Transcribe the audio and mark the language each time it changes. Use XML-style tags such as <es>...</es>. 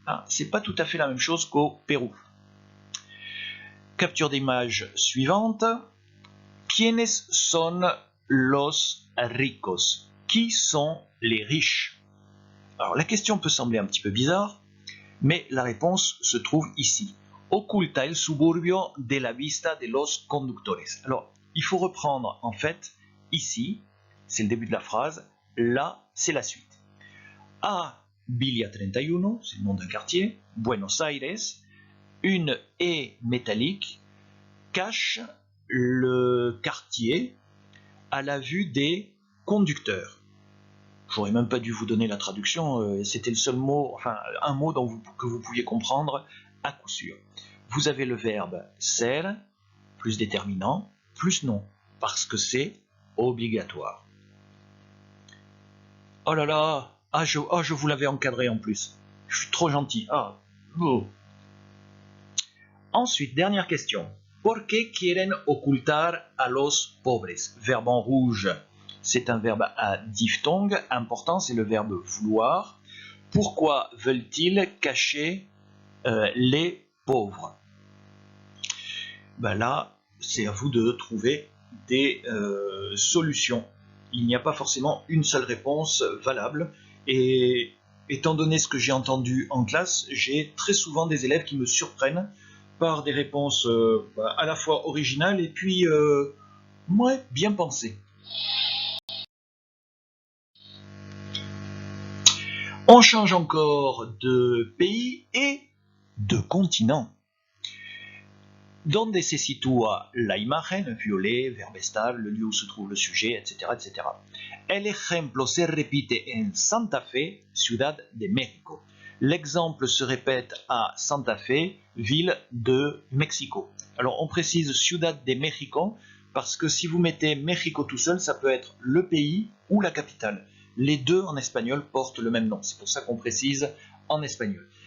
<fr>C'est pas tout à fait la même chose qu'au Pérou. Capture d'image suivante.</fr> <es>Quienes son los ricos?</es> <fr>Qui sont les riches? Alors la question peut sembler un petit peu bizarre, mais la réponse se trouve ici.</fr> <es>Oculta el suburbio de la vista de los conductores.</es> <fr>Alors il faut reprendre en fait ici, c'est le début de la phrase, là c'est la suite. A Villa 31, c'est le nom d'un quartier, Buenos Aires, une haie métallique cache le quartier à la vue des conducteurs. J'aurais même pas dû vous donner la traduction, c'était le seul mot, enfin un mot que vous pouviez comprendre à coup sûr. Vous avez le verbe ser, plus déterminant, plus nom, parce que c'est obligatoire. Oh là là, je vous l'avais encadré en plus. Je suis trop gentil. Ensuite, dernière question.</fr> <es>¿Por qué quieren ocultar a los pobres?</es> <fr>Verbe en rouge, c'est un verbe à diphtongue. Important, c'est le verbe vouloir. Pourquoi veulent-ils cacher les pauvres? Là, c'est à vous de trouver des solutions. Il n'y a pas forcément une seule réponse valable. Et étant donné ce que j'ai entendu en classe, j'ai très souvent des élèves qui me surprennent par des réponses à la fois originales et puis bien pensées. On change encore de pays et de continent.</fr> <es>Donde se sitúa la imagen,</es> <fr>violet, verbe estar, le lieu où se trouve le sujet, etc., etc.</fr> <es>El ejemplo se repite en Santa Fe, Ciudad de México.</es> <fr>L'exemple se répète à Santa Fe, ville de Mexico. Alors on précise Ciudad de México parce que si vous mettez Mexico tout seul, ça peut être le pays ou la capitale. Les deux en espagnol portent le même nom, c'est pour ça qu'on précise en espagnol.</fr>